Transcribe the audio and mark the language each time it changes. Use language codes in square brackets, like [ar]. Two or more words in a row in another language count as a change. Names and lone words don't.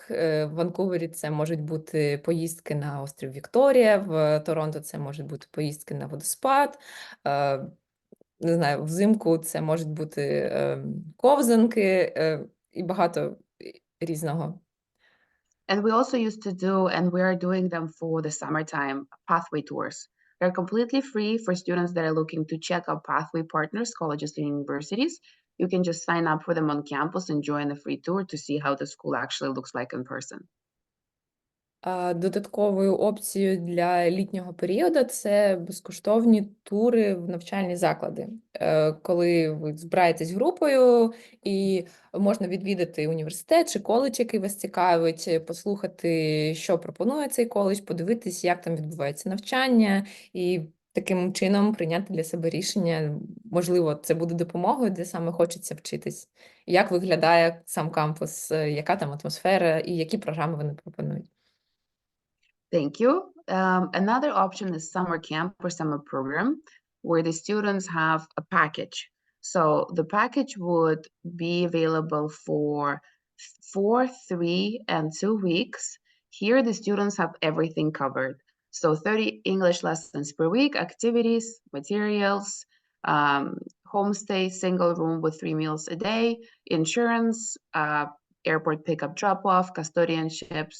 [uk] В Ванкувері це можуть бути поїздки на острів Вікторія, в Торонто це можуть бути поїздки на водоспад, не знаю, взимку це можуть бути ковзанки і багато різного. [en] And we also used to do, and we are doing them for the summertime, pathway tours. They're completely free for students that are looking to check out pathway partners, colleges and universities. You can just sign up for them on campus and join the free tour to see how the school actually looks like in person. [uk] Додатковою опцією для літнього періоду це безкоштовні тури в навчальні заклади. Коли ви збираєтесь групою і можна відвідати університет чи коледж, який вас цікавить, послухати, що пропонує цей коледж, подивитись, як там відбувається навчання, і таким чином прийняти для себе рішення, можливо, це буде допомогою, де саме хочеться вчитись, як виглядає сам кампус, яка там атмосфера і які програми вони пропонують. [en] Thank you. Another option is summer camp or summer program, where the students have a package. So the package would be available for 4, 3, and 2 weeks. Here the students have everything covered. So 30 English lessons per week, activities, materials, homestay, single room with 3 meals a day, insurance, airport pickup drop-off, custodianships.